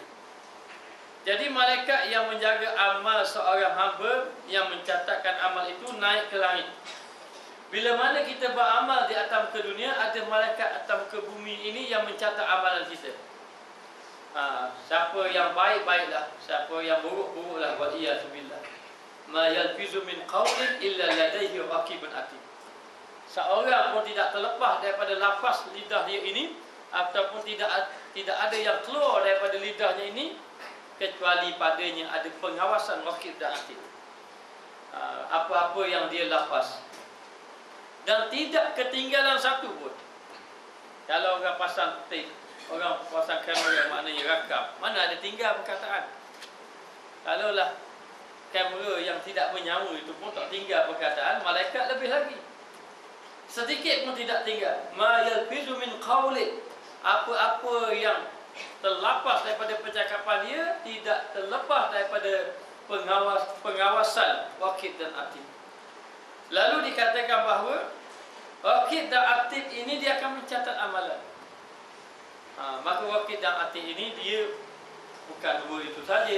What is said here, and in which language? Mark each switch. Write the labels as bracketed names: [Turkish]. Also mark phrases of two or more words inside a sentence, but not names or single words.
[Malay] Jadi malaikat yang menjaga amal seorang hamba, yang mencatatkan amal itu naik ke langit. Bila mana kita beramal di atas ke dunia, ada malaikat atas ke bumi ini yang mencatat amalan kita. Siapa yang baik, baiklah. Siapa yang buruk, buruklah. [Arabic] والعياذ بالله. ما يلفظ من قول إلا لديه رقيب عتيد. [Malay] Seorang pun tidak terlepas daripada lafaz lidah dia ini, ataupun tidak ada yang keluar daripada lidahnya ini, kecuali padanya ada pengawasan raqib dan atid. Apa-apa yang dia lafaz, dan tidak ketinggalan satu pun. Kalau orang pasang tape, orang pasang kamera, maknanya rakam, mana ada tinggal perkataan. Kalaulah kamera yang tidak menyamu itu pun tak tinggal perkataan, malaikat lebih lagi. Sedikit pun tidak tinggal. [Arabic] ما يلفظ من قول. [Malay] Apa-apa yang terlepas daripada percakapan dia tidak terlepas daripada pengawasan raqib dan atid. Lalu dikatakan bahawa raqib dan atid ini dia akan mencatat amalan. Maka raqib dan atid ini dia bukan 2 itu saja.